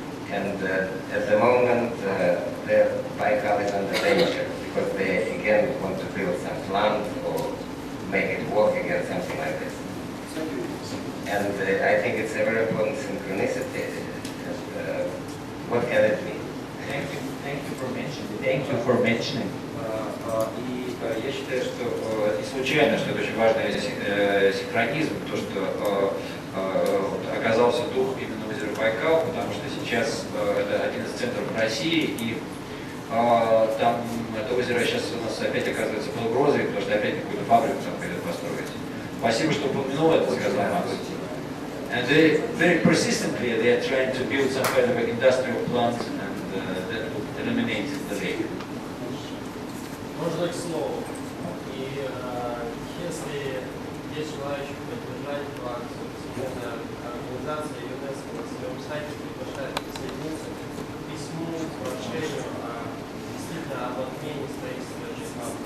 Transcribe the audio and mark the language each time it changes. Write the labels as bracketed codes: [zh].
[en] And at the moment, the Baikal is under danger because they again want to build some plant or make it work again, something like this. And I think it's a very important synchronicity. What can it mean? Thank you for mentioning. Thank you for mentioning. [ru] И я считаю, что не случайно, что это очень важный синхронизм, то, что оказался дух именно в озере Байкал, потому что сейчас это один из центров России, и там это озеро сейчас у нас опять оказывается под угрозой, потому что опять какую-то фабрику там хотят построить. Спасибо, что упомянул это, сказал Макс. [en] And they very persistently they are trying to build some kind of an industrial plant and that will eliminate the lake. [ru] Можно к слову. И если есть желающие поддержать эту акцию, всемирная организация ЮНЕСКО на своем сайте приглашает присоединиться к письму, к прошению действительно об отмене строительства ЖК.